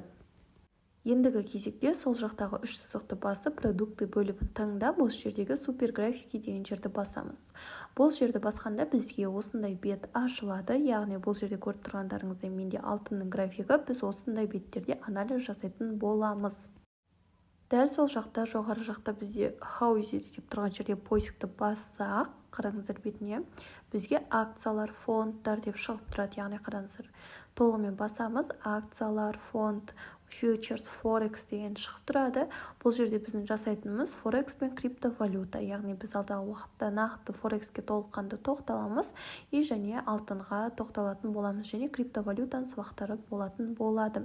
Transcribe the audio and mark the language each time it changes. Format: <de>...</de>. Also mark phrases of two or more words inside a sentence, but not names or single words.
<kk>Ендігі кезекте сол жақтағы үш сызықты басып, продукты бөлімін таңдап, осы жердегі супер графики деген жерді басамыз. Бұл жерді басқанда бізге осындай бет ашылады, яғни бұл жерде көріп тұрғандарыңыздай менде алтынның графигі, біз осындай беттерде анализ жасайтын боламыз. Дәл сол жақта, жоғары жақта бізде</kk> <en>How is it</en> <kk>деп тұрған жерде поискті бассақ, қараңыздар бетіне, бізге акциялар, фондтар деп шығып тұрады, яғни қараңыздар. Толығымен басамыз, акциялар, фонд,</kk> <en>futures, forex</en> <kk>деген шығып тұрады. Бұл жерде біздің жасайтынымыз forex пен криптовалюта, яғни біз алдағы уақытта нақты форекске толыққанды тоқталамыз, және алтынға тоқталатын боламыз, және криптовалютаның сабақтары болатын болады.</kk>